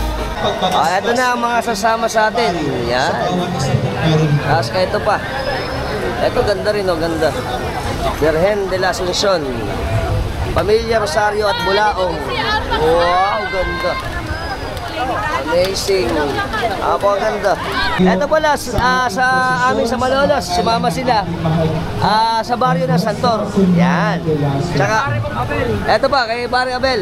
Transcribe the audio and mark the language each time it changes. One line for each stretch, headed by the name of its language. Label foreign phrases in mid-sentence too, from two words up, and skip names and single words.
Filipino: Ito na ang mga sasama sa atin. Yan. Tapos ito pa. Ito ganda rin, ganda. Birhen de la Asunción, Pamilya Rosario at Bulaong. Wow, ganda. Amazing. Ganda. Ito pala, sa amin sa Malolos, sumama sila sa baryo ng Santor. Yan. Tsaka, ito pa, kay Barrio Abel.